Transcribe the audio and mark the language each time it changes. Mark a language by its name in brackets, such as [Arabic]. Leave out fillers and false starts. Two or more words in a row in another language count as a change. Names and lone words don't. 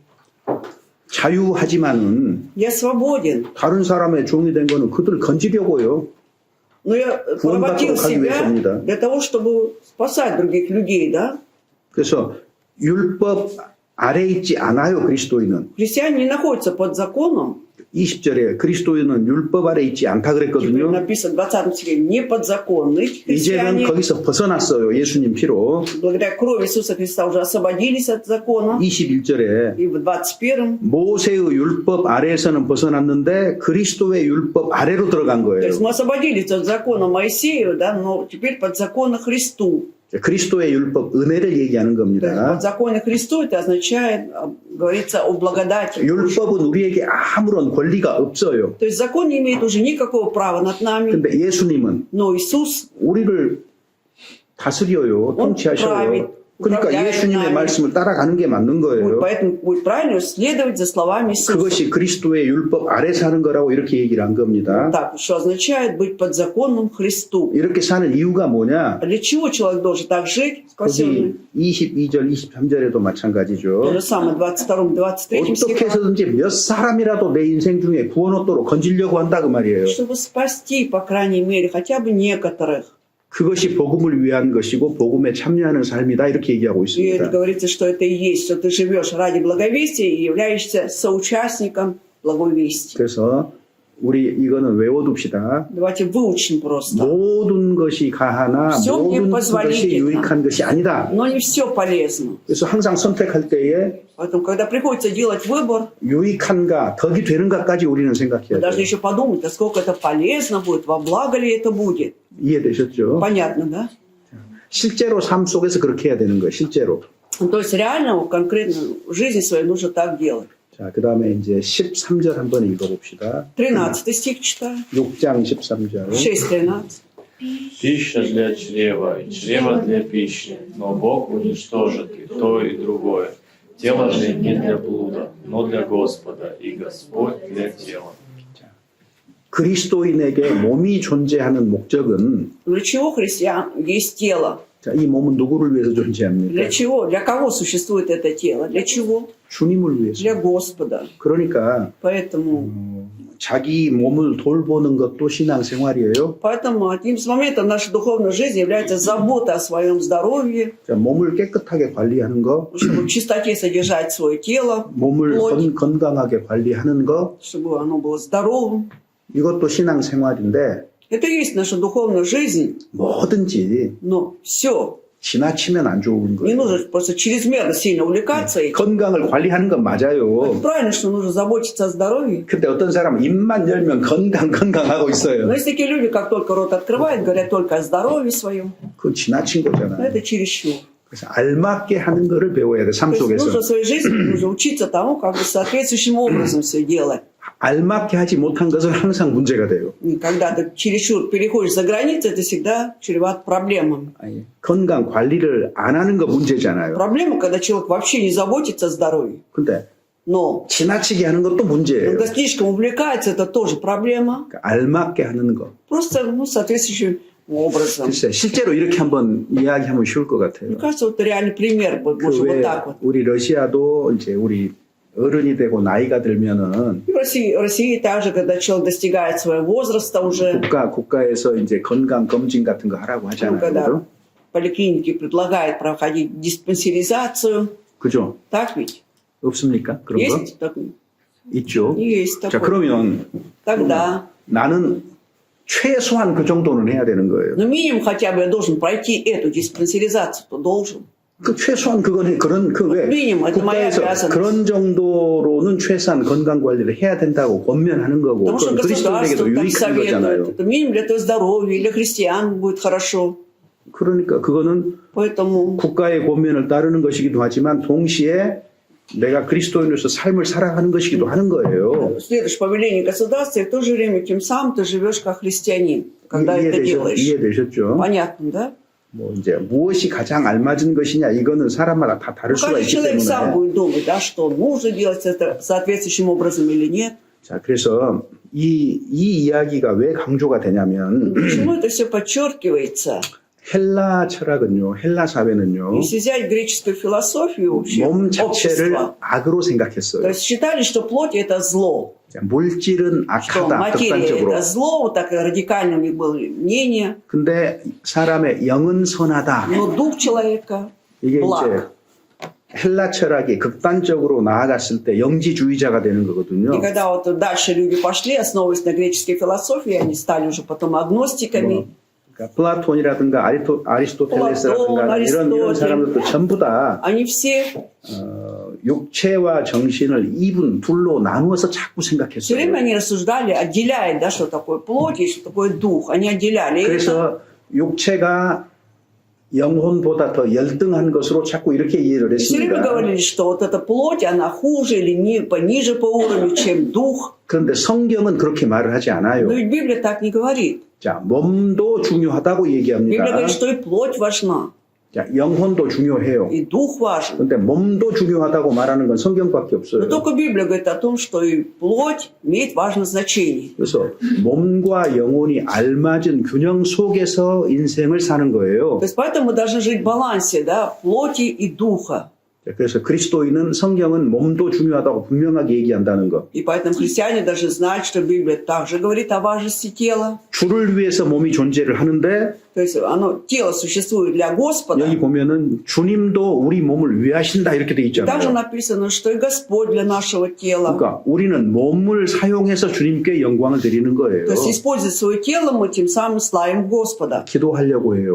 [Korean] 자유하지만은 [Russian] Я свободен, [Korean] 다른 사람의 종이 된 거는 그들을 건지려고요. [Russian] но я поработил себя для того, чтобы спасать других людей, да? [Korean] 그래서 율법 아래 있지 않아요, 그리스도인은. [Russian] Христиане не находятся под законом, [Korean] 20절에 그리스도인은 율법 아래 있지 않다 [Russian] Теперь [Korean] 그랬거든요. [Russian] написано в 20 стихе, не подзаконные [Korean] 이제는 [Russian] христиане, [Korean] 거기서 벗어났어요. 예수님 피로. [Russian] благодаря крови Иисуса Христа уже освободились от закона. [Korean] 21절에 [Russian] И в 21 [Korean] 모세의 율법 아래에서는 벗어났는데 그리스도의 율법 아래로 들어간 [Russian] то [Korean] 거예요. [Russian] есть мы освободились от закона Моисею, да, но теперь под закона Христу. [Korean] 그리스도의 율법 은혜를 얘기하는 [Russian] То есть [Korean] 겁니다. [Russian] под законе Христу это означает, говорится о благодати. [Korean] 율법은 우리에게 아무런 권리가 없어요. [Russian] То есть закон не имеет уже никакого права над нами, [Korean] 근데 예수님은 [Russian] но Иисус, [Korean] 우리를 다스려요. 통치하셔요. 그러니까 [Russian] 우правляет [Korean] 예수님의 [Russian] нами. [Korean] 말씀을 따라가는 게 맞는 거예요. [Russian] поэтому будет правильно следовать за словами Иисуса. [Korean] 그것이 그리스도의 율법 아래 사는 거라고 이렇게 얘기를 한 겁니다. [Russian] Так, что означает быть подзаконным Христу. [Korean] 이렇게 사는 이유가 뭐냐? [Russian] А для чего человек должен так жить, спасенный? [Korean] 거기 22절, 23절에도 [Russian] То [Korean] 마찬가지죠. [Russian] же самое, 22-23 [Korean] 어떻게 [Russian] стихах. [Korean] 해서든지 몇 사람이라도 내 인생 중에 구원 얻도록 건지려고 한다 그 말이에요. [Russian] Чтобы спасти, по крайней мере, хотя бы некоторых. [Korean] 그것이 복음을 위한 것이고 복음에 참여하는 삶이다 이렇게 얘기하고 [Russian] И это [Korean] 있습니다. [Russian] говорится, что это и есть, что ты живешь ради благовестия и являешься соучастником благовестия. [Korean] 그래서 우리 이거는 외워둡시다. [Russian] Давайте выучим просто. [Korean] 모든 것이 가하나 [Russian] Всё мне [Korean] 모든 것이 [Russian] позволительно. [Korean] 유익한 것이 아니다. [Russian] Но не все полезно. [Korean] 그래서 항상 선택할 때에 [Russian] Поэтому, когда приходится делать выбор, [Korean] 유익한가 덕이 되는가까지 우리는 생각해야 [Russian] мы должны [Korean] 돼요. [Russian] еще подумать, насколько это полезно будет, во благо ли это будет. [Korean] 이해되셨죠? [Russian] Понятно, да? [Korean] 실제로 삶 속에서 그렇게 해야 되는 거예요. 실제로. [Russian] Ну, то есть реально, конкретно в жизни своей нужно так делать. [Korean] 자, 그 다음에 이제 13절 한번 읽어봅시다. [Russian] 13 стих читаю. [Korean] 6장 13절. [Russian] 6:13. Пища для чрева и чрево для пищи, но Бог уничтожит и то, и другое. Тело же не для блуда, но для Господа, и Господь для тела. [Korean] 그리스도인에게 몸이 존재하는 목적은 [Russian] Для чего христиан есть тело? [Korean] 자, 이 몸은 누구를 위해서 존재합니까? [Russian] Для чего? Для кого существует это тело? Для чего? [Korean] 주님을 위해서. [Russian] Для Господа. [Korean] 그러니까 [Russian] Поэтому, [Korean] 자기 몸을 돌보는 것도 신앙생활이에요. [Russian] поэтому одним из моментов нашей духовной жизни является забота о своем здоровье, [Korean] 자, 몸을 깨끗하게 관리하는 거, [Russian] чтобы в чистоте содержать свое тело, [Korean] 몸을 [Russian] плоть, [Korean] 건강하게 관리하는 거, [Russian] чтобы оно было здоровым. [Korean] 이것도 신앙생활인데 [Russian] Это и есть наша духовная жизнь, [Korean] 뭐든지 [Russian] но все. [Korean] 지나치면 안 좋은 [Russian] Не [Korean] 거예요. [Russian] нужно просто чрезмерно сильно увлекаться этим. [Korean] 건강을 관리하는 건 맞아요. [Russian] Правильно, что нужно заботиться о здоровье. [Korean] 근데 어떤 사람은 입만 열면 건강하고 있어요. [Russian] Но есть такие люди, как только рот открывают, говорят только о здоровье своем. [Korean] 그건 지나친 [Russian] Но [Korean] 거잖아요. [Russian] это чересчур. [Korean] 그래서 알맞게 하는 거를 배워야 돼, 삶 [Russian] То есть [Korean] 속에서. [Russian] нужно в своей жизни нужно учиться тому, как бы соответствующим образом все делать. [Korean] 알맞게 하지 못한 것은 항상 문제가 돼요. [Russian] И когда ты чересчур переходишь за границу, это всегда чревато проблемами. [Korean] 아니, 건강 관리를 안 하는 거 문제잖아요. [Russian] Проблема, когда человек вообще не заботится о здоровье. [Korean] 근데 [Russian] Но [Korean] 지나치게 하는 것도 문제예요. [Russian] когда слишком увлекается, это тоже проблема. [Korean] 그러니까 알맞게 하는 거. [Russian] Просто соответствующим образом. [Korean] 글쎄, 실제로 이렇게 한번 이야기하면 쉬울 것 [Russian] Мне [Korean] 같아요. [Russian] кажется, вот реальный пример, вот, может, вот [Korean] 왜 [Russian] так вот. [Korean] 우리 러시아도 이제 우리 어른이 되고 나이가 들면은 [Russian] И в России также, когда человек достигает своего возраста уже, [Korean] 국가에서 이제 건강 검진 같은 거 하라고 [Russian] ну, [Korean] 하잖아요. [Russian] когда [Korean] 그죠? [Russian] поликлиники предлагают проходить диспансеризацию, [Korean] 그죠? [Russian] так ведь? [Korean] 없습니까? 그런 거? [Russian] Есть такое? [Korean] 있죠. [Russian] Есть [Korean] 자, [Russian] такое. [Korean] 그러면 [Russian] Тогда, [Korean] 나는 최소한 그 정도는 해야 되는 거예요. [Russian] ну, минимум хотя бы я должен пройти эту диспансеризацию, то должен. [Korean] 그 최소한 그건 그런 그 왜 미니멈, [Russian] это моя [Korean] 국가에서 [Russian] обязанность. [Korean] 그런 정도로는 최소한 건강 관리를 해야 된다고 권면하는 거고 [Russian] Потому что [Korean] 그건 [Russian] государство [Korean] 그리스도인에게도 [Russian] так [Korean] 유익한 [Russian] советует. [Korean] 거잖아요. [Russian] Это минимум для твоего здоровья, для христиан будет хорошо. [Korean] 그러니까 그거는 [Russian] Поэтому [Korean] 국가의 권면을 따르는 것이기도 하지만 동시에 내가 그리스도인으로서 삶을 살아가는 것이기도 하는 거예요. [Russian] следуешь повелению государства, и в то же время тем самым ты живешь как христианин, когда это делаешь. [Korean] 이해되셨죠? [Russian] Понятно, да? [Korean] 뭐 이제 무엇이 가장 알맞은 것이냐 이거는 사람마다 다 다를 [Russian] Ну, [Korean] 수가 [Russian] каждый [Korean] 있기 [Russian] человек сам [Korean] 때문에. [Russian] будет думать, да, что нужно делать это соответствующим образом или нет. [Korean] 자, 그래서 이 이야기가 왜 강조가 되냐면 [Russian] Почему это все подчеркивается? [Korean] 헬라 철학은요, 헬라 사회는요, [Russian] Если взять греческую философию вообще, [Korean] 몸 자체를 [Russian] общества, [Korean] 악으로 [Russian] то [Korean] 생각했어요. [Russian] есть считали, что плоть это зло, [Korean] 자, 물질은 [Russian] что [Korean] 악하다, [Russian] материя [Korean] 극단적으로. [Russian] это зло, вот такое радикальное у них было мнение, [Korean] 근데 사람의 영은 선하다. [Russian] но дух человека [Korean] 이게 [Russian] благ. [Korean] 이제 헬라 철학이 극단적으로 나아갔을 때 영지주의자가 되는 거거든요. [Russian] И когда вот дальше люди пошли, основываясь на греческой философии, они стали уже потом агностиками. [Korean] 그러니까 플라톤이라든가 아리스토텔레스라든가 플라톤, 이런 사람들도 전부 다 [Russian] Они все [Korean] 육체와 정신을 둘로 나누어서 자꾸 [Russian] все [Korean] 생각했어요. [Russian] время они рассуждали, отделяя, да, что такое плоть и что такое дух. Они отделяли это. [Korean] 그래서 육체가 영혼보다 더 열등한 것으로 자꾸 이렇게 이해를 [Russian] Все время [Korean] 했습니다. [Russian] говорили, что вот эта плоть, она хуже или пониже по уровню, чем дух. [Korean] 그런데 성경은 그렇게 말을 하지 않아요. [Russian] Но ведь Библия так не говорит. [Korean] 자, 몸도 중요하다고 [Russian] Библия [Korean] 얘기합니다. [Russian] говорит, что и плоть важна, [Korean] 자, 영혼도 중요해요. [Russian] и дух важен. [Korean] 그런데 몸도 중요하다고 말하는 건 성경밖에 [Russian] Но [Korean] 없어요. [Russian] только Библия говорит о том, что и плоть имеет важное значение. [Korean] 그래서 몸과 영혼이 알맞은 균형 속에서 인생을 사는 거예요. [Russian] То есть поэтому мы должны жить в балансе, да, плоти и духа. [Korean] 자, 그래서 그리스도인은 성경은 몸도 중요하다고 분명하게 얘기한다는 거. [Russian] И поэтому христиане должны знать, что Библия также говорит о важности тела. [Korean] 주를 위해서 몸이 존재를 하는데 [Russian] То есть тело существует для Господа. [Korean] 여기 보면은 주님도 우리 몸을 위하신다 이렇게 돼 [Russian] Также [Korean] 있잖아요. [Russian] написано, что и Господь для нашего тела. [Korean] 그러니까 우리는 몸을 사용해서 주님께 영광을 드리는 거예요. [Russian] То есть используя свое тело, мы тем самым славим Господа. [Korean] 기도하려고 해요.